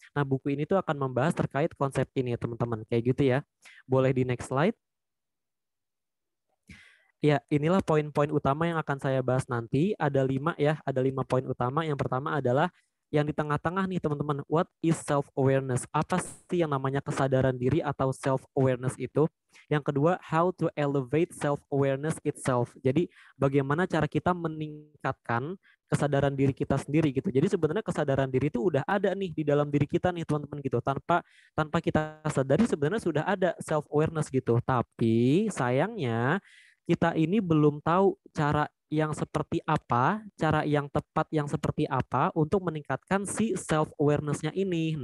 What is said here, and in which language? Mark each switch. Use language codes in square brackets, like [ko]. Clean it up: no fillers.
[id] Nah, buku ini tuh akan membahas terkait konsep ini teman-teman. Kayak gitu ya. Boleh di next slide. Ya, inilah poin-poin utama yang akan saya bahas nanti. Ada 5 ya, ada 5 poin utama. Yang pertama adalah yang di tengah-tengah nih teman-teman. [en] What is self-awareness? [id] Apa sih yang namanya kesadaran diri atau self-awareness itu? Yang kedua, [en] how to elevate self-awareness itself. [id] Jadi bagaimana cara kita meningkatkan kesadaran diri kita sendiri gitu. Jadi sebenarnya kesadaran diri itu udah ada nih di dalam diri kita nih teman-teman gitu. Tanpa kita sadari sebenarnya sudah ada self-awareness gitu. Tapi sayangnya kita ini belum tahu cara yang seperti apa, cara yang tepat yang seperti apa untuk meningkatkan si self awareness-nya ini.